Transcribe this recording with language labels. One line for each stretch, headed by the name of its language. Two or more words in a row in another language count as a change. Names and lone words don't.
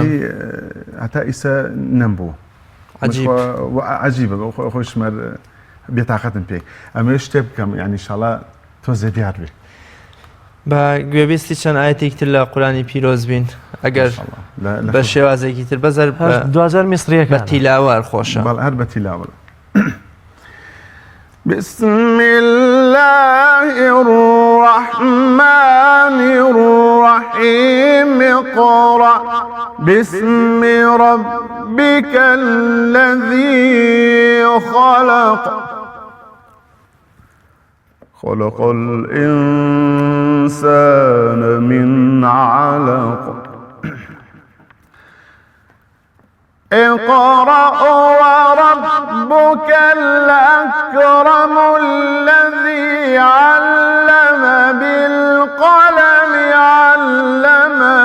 Central Kurdish: هەتا ئیسا نەمبوو عەجیبە خۆی شمەر بێتاقەتم پێی ئەمە شتێ بکەم یعنی ئینشاڵڵا تۆزێ دیار بێ بە گوێبیستی چەند ئاەتێکتر لە قورآنی پیرۆز بین ئەگەر بە شێوازێکی تر بەزەر 2000 میسریەکە بە تیلاوە خۆشە بەڵ هەر بە تیلاوە
Arabic: بسم الله الرحمن الرحيم اقرأ باسم ربك الذي خلق خلق الإنسان من علق اقرأ وربك الأكرم الذي علم بالقلم علم